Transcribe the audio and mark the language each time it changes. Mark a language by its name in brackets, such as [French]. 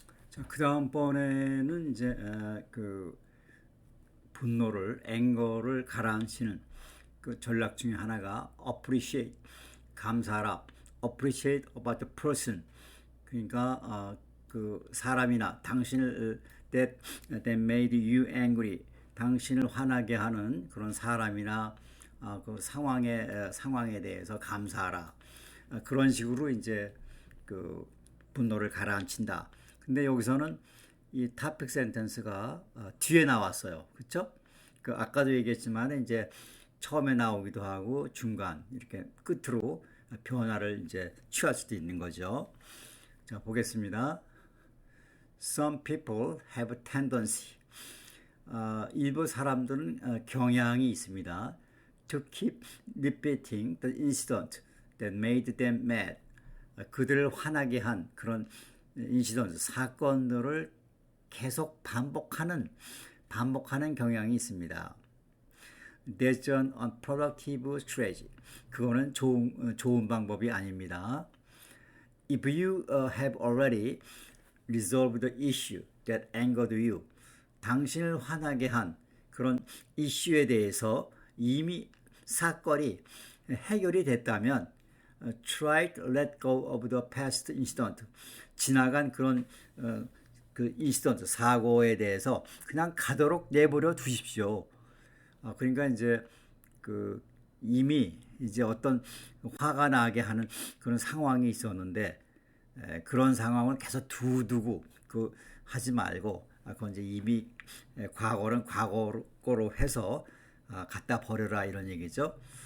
[Korean] 자, 그 다음번에는 이제 그 분노를 앵거를 가라앉히는 그 전략 중에 하나가 appreciate 감사라 [English] appreciate about the person [Korean] 그러니까 그 사람이나 당신을 [English] that made you angry [Korean] 당신을 화나게 하는 그런 사람이나 그 상황에 대해서 감사하라 그런 식으로 이제 그 분노를 가라앉힌다. 근데 여기서는 이 topic sentence가 뒤에 나왔어요. 그렇죠? 그 아까도 얘기했지만 이제 처음에 나오기도 하고 중간 이렇게 끝으로 변화를 이제 취할 수도 있는 거죠. 자, 보겠습니다. [English] Some people have a tendency. [Korean] 일부 사람들은 경향이 있습니다. [English] To keep repeating the incident that made them mad. [Korean] 그들을 화나게 한 그런 인시던트, 사건들을 계속 반복하는 경향이 있습니다. [English] That's an unproductive strategy. [Korean] 그거는 좋은 방법이 아닙니다. [English] If you have already resolved the issue that angered you, [Korean] 당신을 화나게 한 그런 이슈에 대해서 이미 사건이 해결이 됐다면 [English] try to let go of the past incident. [Korean] 지나간 그런 그 인시던트 사고에 대해서 그냥 가도록 내버려 두십시오. 그러니까 이제 그 이미 이제 어떤 화가 나게 하는 그런 상황이 있었는데 그런 상황을 계속 두고 그 하지 말고 그건 이제 이미 과거는 과거로 해서 갖다 버려라 이런 얘기죠.